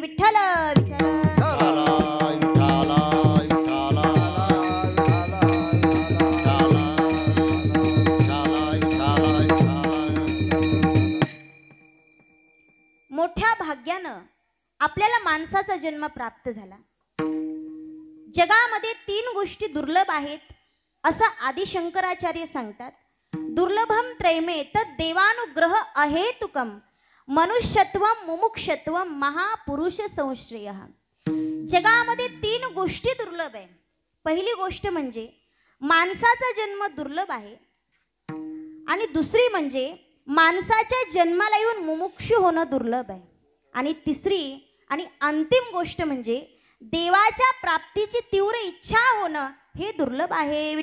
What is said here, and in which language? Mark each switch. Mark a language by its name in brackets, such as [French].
[Marathi] विठ्ठल मोठ्या भाग्यानं आपल्याला माणसाचा जन्म प्राप्त झाला. जगामध्ये 3 गोष्टी दुर्लभ आहेत असं आदि शंकराचार्य सांगतात. [Sanskrit] दुर्लभम त्रैमे तद देवानुग्रह अहेतुकम मनुष्यत्वम मुमुक्षत्वम महापुरुष संश्रय. [Marathi] जगामध्ये 3 गोष्टी दुर्लभ आहे. पहिली गोष्ट म्हणजे माणसाचा जन्म दुर्लभ आहे आणि दुसरी म्हणजे माणसाच्या जन्माला येऊन मुमुक्षु होणं दुर्लभ आहे आणि तिसरी आणि अंतिम गोष्ट म्हणजे देवाच्या प्राप्तीची तीव्र इच्छा होणं हे दुर्लभ आहे.